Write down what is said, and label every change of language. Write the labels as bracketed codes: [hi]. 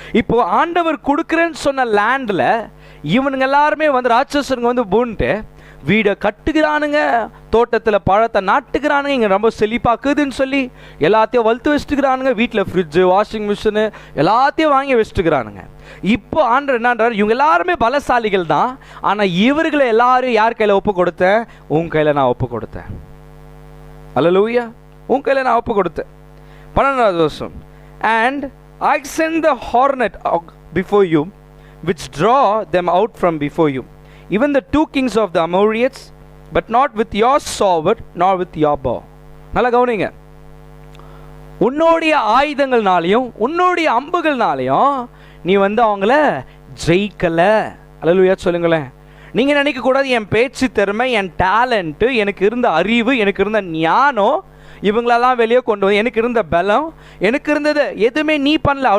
[ta] இப்போது ஆண்டவர் கொடுக்குறேன்னு சொன்ன லேண்டில் இவனுங்க எல்லாருமே வந்து ராட்சசனுங்க வந்து பூன்ட்டு வீடை கட்டுக்கிறானுங்க, தோட்டத்தில் பழத்தை நாட்டுக்கிறானுங்க, இங்கே ரொம்ப செழிப்பாக்குதுன்னு சொல்லி எல்லாத்தையும் வளர்த்து வச்சுட்டுக்கிறானுங்க. வீட்டில் ஃப்ரிட்ஜு, வாஷிங் மிஷினு எல்லாத்தையும் வாங்கி வச்சுட்டுக்கிறானுங்க. இப்போ ஆண்டவர் என்னன்றார், இவங்க எல்லாருமே பலசாலிகள் தான், ஆனால் இவர்களை எல்லாரும் யார் கையில் ஒப்பு கொடுத்தேன்? உன் கையில் நான் ஒப்பு கொடுத்தேன். அல்லேலூயா, உன் கையில் நான் ஒப்பு கொடுத்தேன். 12வது வருஷம். [en] And I send the hornet before you, which draw them out from before you, even the 2 kings of the Amorites, but not with your sword nor with your bow. [ta] நல்லா கவனிங்க. உன்னுடைய ஆயுதங்கள்னாலையும் உன்னுடைய அம்புகள்னாலையும் நீ வந்து அவங்கள ஜெயிக்கல. அல்லேலூயா சொல்லுங்களேன். நீங்கள் நினைக்கக்கூடாது என் பேச்சு திறமை, என் டேலண்ட்டு, எனக்கு இருந்த அறிவு, எனக்கு இருந்த ஞானம், இவங்களெல்லாம் வெளியே கொண்டு வந்து எனக்கு இருந்த பலம், எனக்கு இருந்தது எதுவுமே நீ பண்ணல.